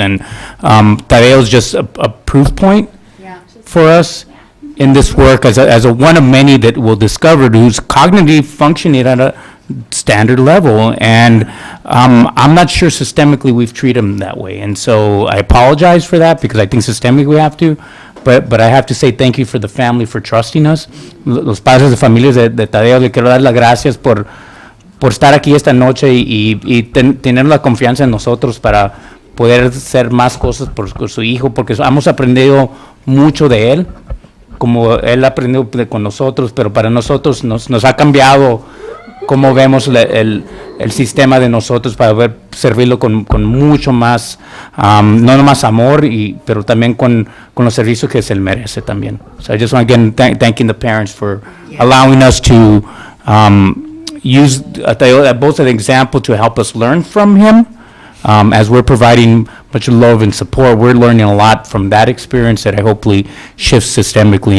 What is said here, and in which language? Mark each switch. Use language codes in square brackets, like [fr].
[en] And Tadeo's just a proof point for us in this work as a one of many that we'll discover who's cognitive functioning at a standard level. And I'm not sure systemically we've treated them that way. And so I apologize for that because I think systemically we have to. But I have to say thank you for the family for trusting us. [es] Los padres de familias de Tadeo, le quiero dar las gracias por estar aquí esta noche y tener la confianza en nosotros para poder hacer más cosas por su hijo, porque hemos aprendido mucho de él, como él aprendió con nosotros, pero para nosotros nos ha cambiado cómo vemos el sistema de nosotros para poder servirlo con mucho más, no nomás amor, pero también con los servicios que se merece también. [en] So I just want to again thanking the parents for allowing us to use both an example to help us learn from him. As we're providing much love and support, we're learning a lot from that experience that I hopefully shifts systemically.